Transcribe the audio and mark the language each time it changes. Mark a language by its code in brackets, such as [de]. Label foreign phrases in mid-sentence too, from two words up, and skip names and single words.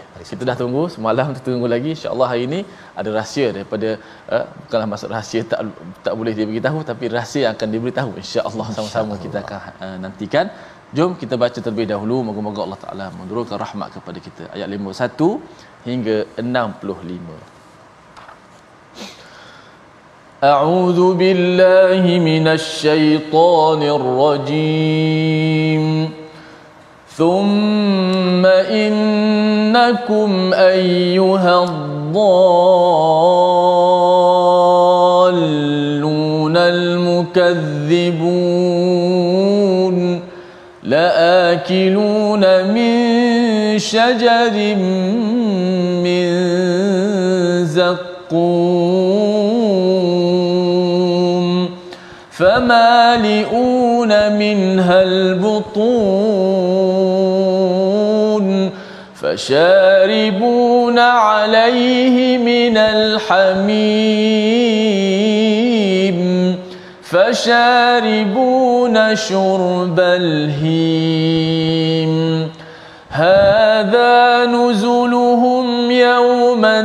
[ms] Kita dah tunggu semalam, kita tunggu lagi, [ar] إن شاء الله [ms] hari ini ada rahsia daripada bukanlah maksud rahsia tak boleh dia beritahu, tapi rahsia yang akan diberitahu [ar] إن شاء الله. [ms] Sama-sama kita akan nantikan. Jom kita baca terlebih dahulu, moga-moga [ar] الله تعالى [ms] menurunkan rahmat kepada kita. Ayat 51 hingga 65. [ar] أعوذ بالله من الشيطان الرجيم. ثم إنكم أيها الضالون المكذبون لآكلون من شجر من زقوم فمالئون منها البطون فشاربون عليه من الحميم فشاربون شرب الهيم هذا نزلهم يوم